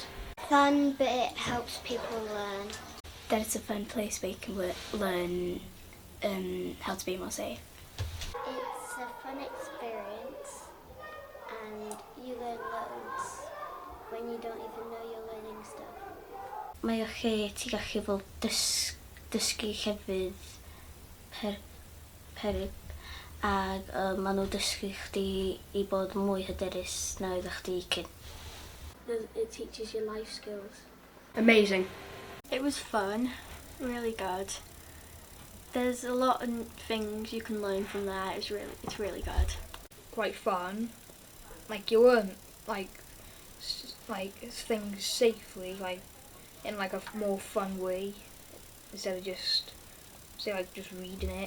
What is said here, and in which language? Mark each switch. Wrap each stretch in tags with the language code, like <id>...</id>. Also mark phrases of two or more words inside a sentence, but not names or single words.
<en>fun, but it helps people learn. That it's a fun place where you can learn how to be more safe. It's a fun experience and you learn loads when you don't even know you're learning stuff.</en> <cy>Mae o lle ti gallu fel dysgu hefyd peryg ac maen nhw dysgu chdi I bod mwy hyderus na oeddech chdi cyn.</cy> <en>It teaches you life skills. Amazing. It was fun, really good. There's a lot of things you can learn from there. It's really good. Quite fun. You learn things safely, in a more fun way, instead of just reading it.</en>